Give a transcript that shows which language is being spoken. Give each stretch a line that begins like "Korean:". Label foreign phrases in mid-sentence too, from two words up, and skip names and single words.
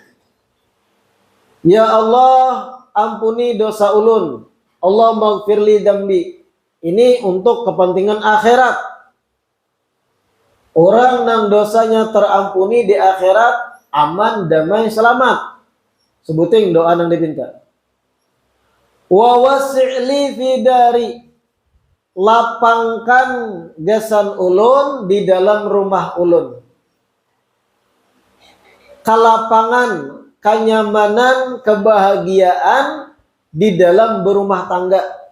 Banjar: Ya Allah, ampuni dosa ulun.
Arabic: اللهم اغفر لي ذنبي.
Indonesian: Ini untuk kepentingan akhirat. Orang yang dosanya terampuni di akhirat aman, damai, selamat. Sebutin doa yang dipinta.
Arabic: ووسع لي في داري,
Banjar: lapangkan gasan ulun di dalam rumah ulun.
Indonesian: Kelapangan, kenyamanan, kebahagiaan di dalam berumah tangga.